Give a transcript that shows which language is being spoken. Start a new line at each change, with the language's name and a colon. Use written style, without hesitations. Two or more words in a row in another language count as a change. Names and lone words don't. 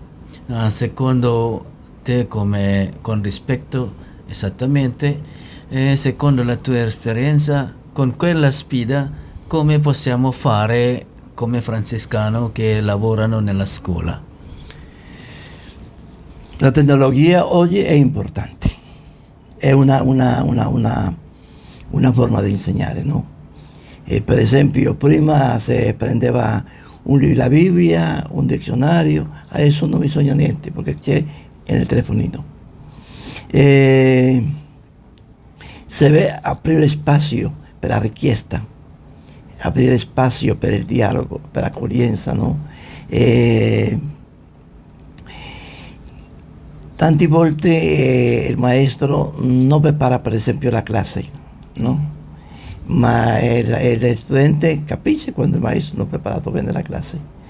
Italian: Secondo te, come con rispetto esattamente, secondo la tua esperienza, con quella sfida come possiamo fare come francescano che lavorano nella scuola?
Spanish: La tecnología hoy es importante, es una forma de enseñar, ¿no?
Italian: Per esempio, prima se prendeva la Bibbia, un dizionario, adesso non bisogna niente perché c'è nel telefonino.
Spanish: Se debe abrir espacio
Italian: per la richiesta,
Spanish: abrir espacio
Italian: per il dialogo, per l'accoglienza, no? Tante volte il maestro non prepara per esempio la classe, no? Ma il studente capisce quando il maestro non ha preparato bene la classe.